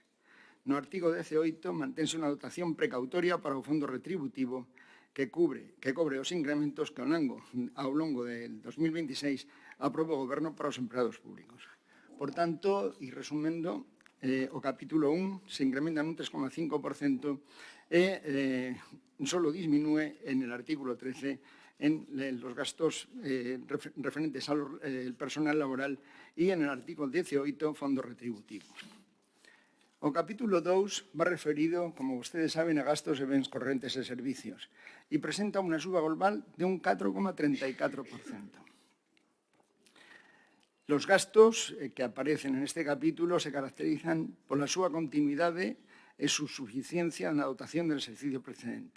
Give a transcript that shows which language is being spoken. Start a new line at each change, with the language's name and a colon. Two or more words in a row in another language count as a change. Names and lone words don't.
Galician: No artigo 18 mantense unha dotación precautoria para o fondo retributivo que cobre os incrementos que ao longo del 2026 aprobe o Goberno para os empregados públicos. Por tanto, e resumendo, o capítulo 1
Spanish: se incrementa en un 3,5% e solo disminúe en el artículo 13 en los gastos referentes al personal laboral y en el artículo 18, fondos retributivos.
Galician: O capítulo 2
Spanish: va referido, como ustedes saben,
Galician: a gastos e bens correntes e servicios e presenta unha suba global de un 4,34%.
Spanish: Los gastos que aparecen en este capítulo se caracterizan
Galician: pola súa continuidade
Spanish: e su suficiencia
Galician: na dotación
Spanish: del exercicio precedente.